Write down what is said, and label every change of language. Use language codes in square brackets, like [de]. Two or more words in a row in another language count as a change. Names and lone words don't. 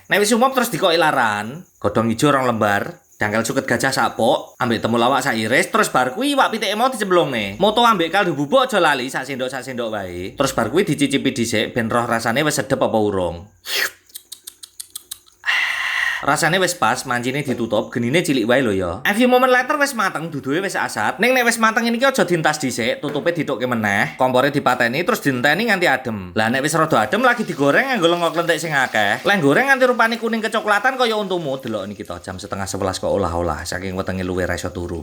[jv] Nek wis umop terus dikoki laran. Godhong ijo 2 lembar, dangkal suket gajah sak pok, ambek temulawak sak iris terus bar kuwi iwak pitike mau dicemplungne. Moto ambek kaldu bubuk aja lali sak sendok wae. Terus bar kuwi dicicipi dhisik ben roh rasane wis sedep apa urung. Rasane wis pas, mancine ditutup, genine cilik wae lho ya. [en] A few moment later [jv] wis mateng, duduhe wis asat. Ning nek wis mateng ini ki aja dientas dhisik, tutupe ditukke meneh, kompore dipateni terus dienteni nganti adem. Lah nek wis rada adem lagi digoreng nganggo lengok lentik sing akeh. Lek goreng nganti rupane kuning kecoklatan kaya untumu, delok niki to jam 10:30 kok olah-olah saking wetenge luwe ra iso turu.